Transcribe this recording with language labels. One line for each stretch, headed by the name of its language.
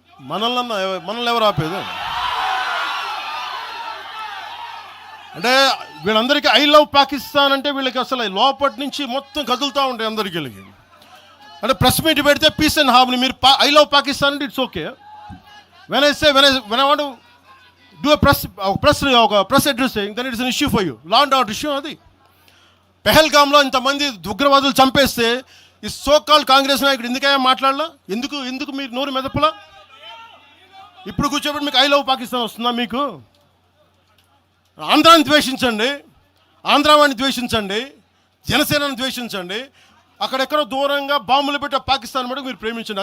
Telugu: మనల్ని ఎవరు ఆపేది? అంటే వీళ్ళందరికీ ఐ లవ్ పాకిస్తాన్ అంటే వీళ్ళకి అసలు లోపటి నుంచి మొత్తం కదులుతూ ఉంటాయి అందరికీ. అంటే ప్రెస్ మీట్ పెడితే
English: peace and harmony,
Telugu: మీరు ఐ లవ్ పాకిస్తాన్ అంటే it's okay.
English: when I want to do a press addressing, then it is an issue for you. Law and order issue అది.
Telugu: పెహల్గామ్లో ఇంతమంది ఉగ్రవాదులు చంపేస్తే ఈ సోకాల్ కాంగ్రెస్ నాయకుడు ఎందుకయ్యా మాట్లాడలా? ఎందుకు మీరు నోరు మెదపలా? ఇప్పుడు కూర్చోబెట్టి మీకు ఐ లవ్ పాకిస్తాన్ వస్తుందా? మీకు ఆంధ్రాని ద్వేషించండి, ఆంధ్రావాణి ద్వేషించండి, జనసేనని ద్వేషించండి, అక్కడెక్కడో దూరంగా బాంబులు పెట్టి పాకిస్తాన్ మటుకు మీరు ప్రేమించండి.